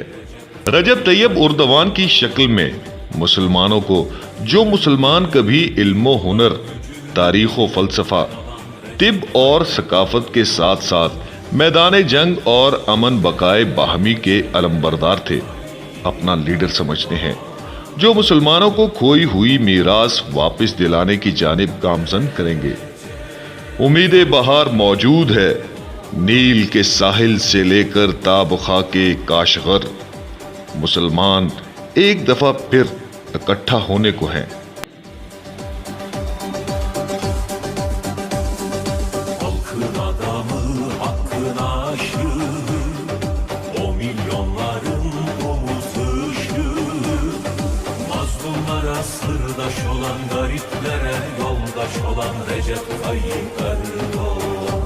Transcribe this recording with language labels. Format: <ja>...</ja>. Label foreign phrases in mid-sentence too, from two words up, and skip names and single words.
<ur>رجب طیب اردوان کی شکل میں مسلمانوں کو، جو مسلمان کبھی علم و ہنر، تاریخ و فلسفہ، طب اور ثقافت کے ساتھ ساتھ میدان جنگ اور امن بقائے باہمی کے علمبردار تھے، اپنا لیڈر سمجھتے ہیں، جو مسلمانوں کو کھوئی ہوئی میراث واپس دلانے کی جانب گامزن کریں گے۔ امید بہار موجود ہے، نیل کے ساحل سے لے کر تا بخاک کاشغر۔ مسلمان ایک دفعہ پھر اکٹھا ہونے کو ہیں۔</ur> <tr>Halkın adamı, hakkın aşığı, o milyonların omuz ışığı. Mazlumlara sırdaş olan, gariplere yoldaş olan Recep Tayyip Erdoğan.</tr>